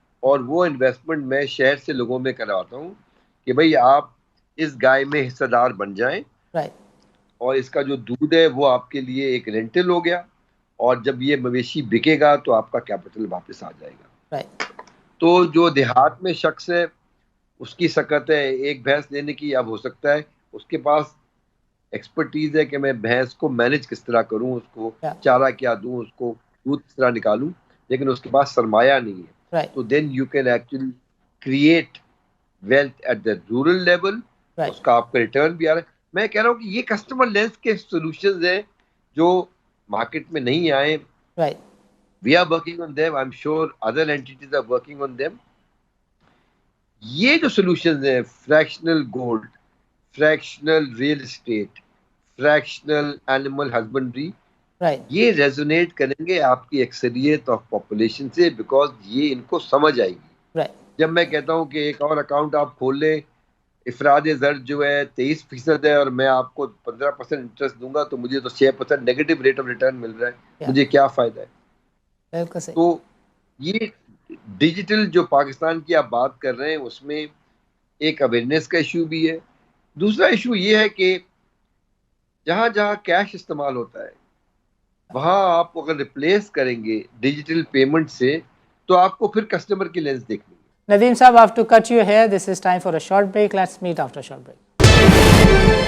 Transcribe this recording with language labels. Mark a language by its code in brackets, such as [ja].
[ur] اور وہ انویسٹمنٹ میں شہر سے لوگوں میں کرواتا ہوں کہ بھئی آپ اس گائے میں حصہ دار بن جائیں، اور اس کا جو دودھ ہے وہ آپ کے لیے ایک رینٹل ہو گیا، اور جب یہ مویشی بکے گا تو آپ کا کیپٹل واپس آ جائے گا. تو جو دیہات میں شخص ہے اس کی سکت ہے ایک بھینس لینے کی، اب ہو سکتا ہے اس کے پاس ایکسپرٹیز ہے کہ میں بھینس کو مینج کس طرح کروں, اس کو [en] Yeah. [ur] چارہ کیا دوں, اس کو دودھ کس طرح نکالوں, لیکن اس کے پاس سرمایہ نہیں ہے. [en] Right. تو then you can actually create wealth at the rural level, Right. [ur] اس کا آپ کا ریٹرن بھی آ رہا ہے. میں کہہ رہا ہوں کہ یہ کسٹمر لینس کے سولوشنز ہیں جو مارکیٹ میں نہیں آئے. [en] Right. We are working on them, I am sure other entities are working on them. [ur] یہ جو سولوشنز ہیں, fractional gold, fractional real estate, fractional animal husbandry, [en] Right. [ur] یہ ریزونیٹ کریں گے آپ کی اکثریت آف پاپولیشن سے, بیکاز یہ ان کو سمجھ آئے گی. [en] Right. [ur] جب میں کہتا ہوں کہ ایک اور اکاؤنٹ آپ کھول لیں, افراد زر جو ہے 23% ہے اور میں آپ کو 15% انٹرسٹ دوں گا, تو مجھے تو 6% نیگیٹو ریٹ آف ریٹرن مل رہا ہے, [en] Yeah. [ur] مجھے کیا فائدہ ہے؟ بالکل صحیح. تو یہ ڈیجیٹل جو پاکستان کی آپ بات کر رہے ہیں, اس میں ایک اویئرنیس کا ایشو بھی ہے. دوسرا ایشو یہ ہے کہ جہاں جہاں کیش استعمال ہوتا ہے, وہاں آپ اگر ریپلیس کریں گے ڈیجیٹل پیمنٹ سے, تو آپ کو پھر کسٹمر کی لینس دیکھنی ہے. [en] Nadeem Saab, I have to cut you here. This is time for a short break. Let's meet after a short break.